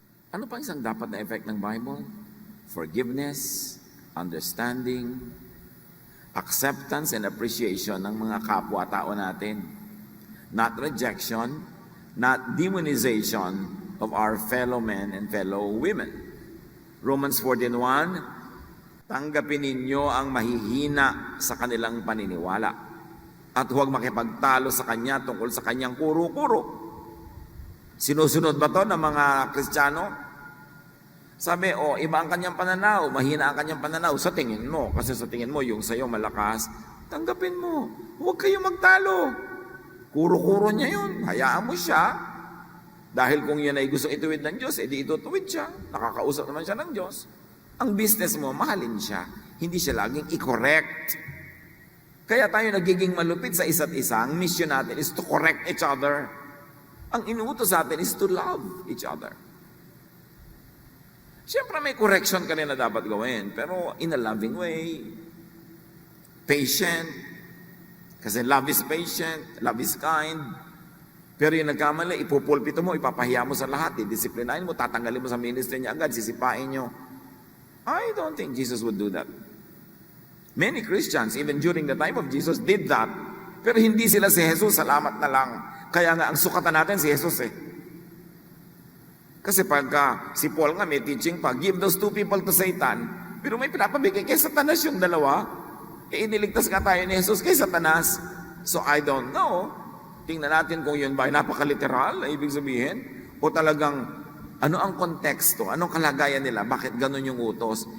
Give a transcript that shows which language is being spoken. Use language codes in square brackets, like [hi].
[tl] Ano pa isang dapat na effect ng Bible? [en] Forgiveness, understanding, acceptance and appreciation [tl] ng mga kapwa-tao natin. [en] Not rejection, not demonization of our fellow men and fellow women. [tl] Romans 14:1, tanggapin ninyo ang mahihina sa kanilang paniniwala at huwag makipagtalo sa kanya tungkol sa kanyang kuro-kuro. Sinusunod ba to ng mga Kristiyano? Sabi, iba ang kanyang pananaw, mahina ang kanyang pananaw sa tingin mo. Kasi sa tingin mo, yung sa'yo malakas, tanggapin mo. Huwag kayong magtalo. Kuro-kuro niya yun. Hayaan mo siya. Dahil kung yan ay gusto ituwid ng Diyos, edi itutuwid siya. Nakakausap naman siya ng Diyos. Ang business mo, mahalin siya. Hindi siya laging i-correct. Kaya tayo nagiging malupit sa isa't isa. Ang [en] mission [tl] natin [en] is to correct each other. [tl] Ang inuutos sa atin [en] is to love each other. [tl] Siyempre may correction ka rin na dapat gawin, pero [en] in a loving way. Patient. [tl] Kasi [en] love is patient, love is kind. [tl] Pero yung nagkamali, ipupulpito mo, ipapahiya mo sa lahat, didisiplinahin mo, tatanggalin mo sa ministry niya agad, sisipain nyo. [en] I don't think Jesus would do that. Many Christians, even during the time of Jesus, did that. [tl] Pero hindi sila si Jesus, salamat na lang. Kaya nga, ang sukatan natin si Jesus eh. Kasi pagka si Paul nga may teaching pa, [en] give those two people to Satan, [tl] pero may pinapabigay kay Satanas yung dalawa, iniligtas nga tayo ni Jesus kay Satanas. So [en] I don't know. [tl] Tingnan natin kung yun ba ay napaka-literal na ibig sabihin, o talagang ano ang konteksto, anong kalagayan nila, bakit ganun yung utos.